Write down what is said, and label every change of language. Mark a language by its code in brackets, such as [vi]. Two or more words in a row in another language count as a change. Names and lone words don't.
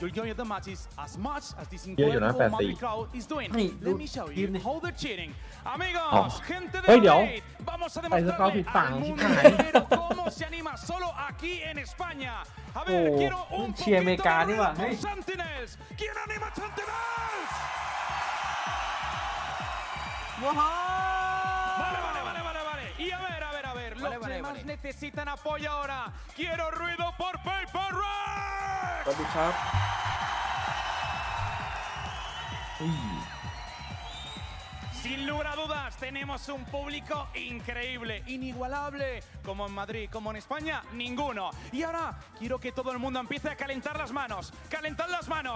[th] เยอะอยู่นะ84 นี่ดูทีมนี่ อ๋อเฮ้ยเดี๋ยวไปสกอร์ผิดฝั่งที่หาย โอ้เชียร์อเมริกานี่หว่าเฮ้ย [es] Y a ver, los demás necesitan apoyo ahora. Quiero ruido por PRX. [th] สวัสดีครับ [es] Sin lugar a dudas, tenemos un público increíble, inigualable, como en Madrid, como en España, ninguno. Y ahora quiero que todo el mundo empiece a calentar las manos. ¡Calentad las manos!